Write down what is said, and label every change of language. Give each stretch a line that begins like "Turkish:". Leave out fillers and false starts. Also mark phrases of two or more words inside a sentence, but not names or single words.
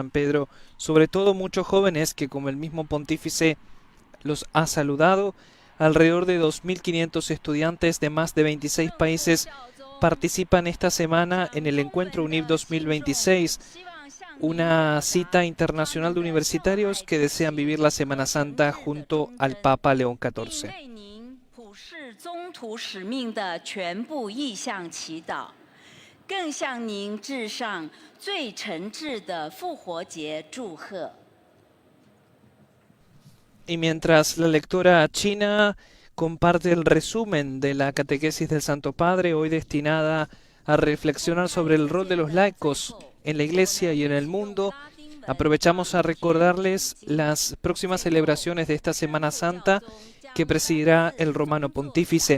Spanish: San Pedro, sobre todo muchos jóvenes que, como el mismo pontífice los ha saludado, alrededor de 2.500 estudiantes de más de 26 países participan esta semana en el Encuentro UNIF 2026, una cita internacional de universitarios que desean vivir la Semana Santa junto al Papa León XIV.
Chinese: 宗徒使命的全部意向祈祷，更向您致上最诚挚的复活节祝贺。
Spanish: Y mientras la lectora china comparte el resumen de la catequesis del Santo Padre, hoy destinada a reflexionar sobre el rol de los laicos en la Iglesia y en el mundo, aprovechamos a recordarles las próximas celebraciones de esta Semana Santa que presidirá el Romano Pontífice.